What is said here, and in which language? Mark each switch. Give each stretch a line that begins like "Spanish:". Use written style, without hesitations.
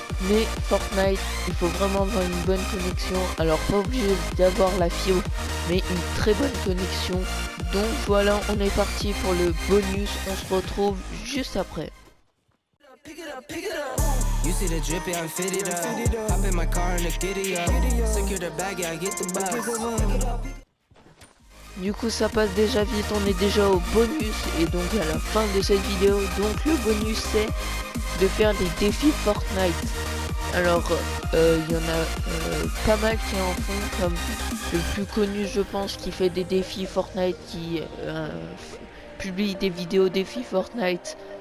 French: Mais Fortnite, il faut vraiment avoir une bonne connexion. Alors pas obligé d'avoir la fibre, mais une très bonne connexion. Donc voilà, on est parti pour le bonus. On se retrouve juste après.
English: You see the drippy, I'm fitted up. Hop in my car and the giddy up. Secure the bag, yeah, I get the bus.
French: Du coup ça passe déjà vite, on est déjà au bonus et donc à la fin de cette vidéo. Donc le bonus c'est de faire des défis Fortnite. Alors il y en a pas mal qui en font, comme le plus connu je pense qui fait des défis Fortnite, qui publie des vidéos défis Fortnite.